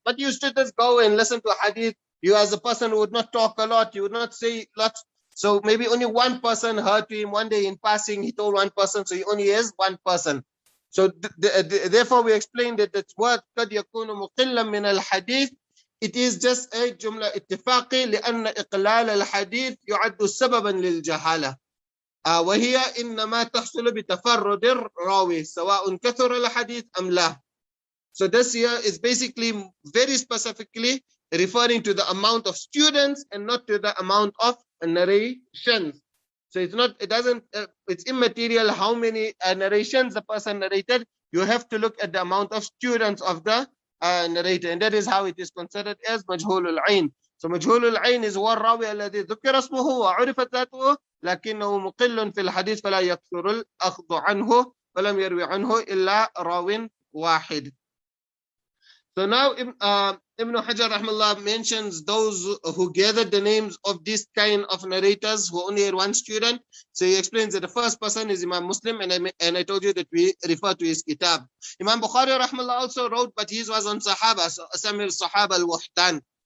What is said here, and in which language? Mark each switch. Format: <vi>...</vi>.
<en>But you should just go and listen to hadith. You as a person who would not talk a lot, you would not say lots. So maybe only one person heard to him one day in passing. He told one person, so he only has one person. So therefore we explained that that's what</en> <ar>قد يكون مقلا من الحديث.</ar> <en>It is just a</en> <ar>جملة اتفاقي لأن إقلال الحديث يعد سببا للجهالة. وهي إنما تحصل بتفرد الراوي سواء كثر الحديث أم لا.</ar> <en>So this here is basically very specifically referring to the amount of students and not to the amount of narrations. So it's immaterial how many narrations the person narrated. You have to look at the amount of students of the narrator, and that is how it is considered as majhulul ayn. So majhulul ayn is</en> <ar>هو الراوي الذي ذكر اسمه وعرفت ذاته لكنه مقل في الحديث فلا يكثر الأخذ عنه ولم يروي عنه إلا راو واحد.</ar> <en>So now Ibn Hajar rahmallah mentions those who gathered the names of this kind of narrators who only had one student. So he explains that the first person is Imam Muslim, and I told you that we refer to his kitab. Imam Bukhari rahmallah also wrote, but his was on Sahaba, so Asamir Sahaba al-Wuhdan.</en>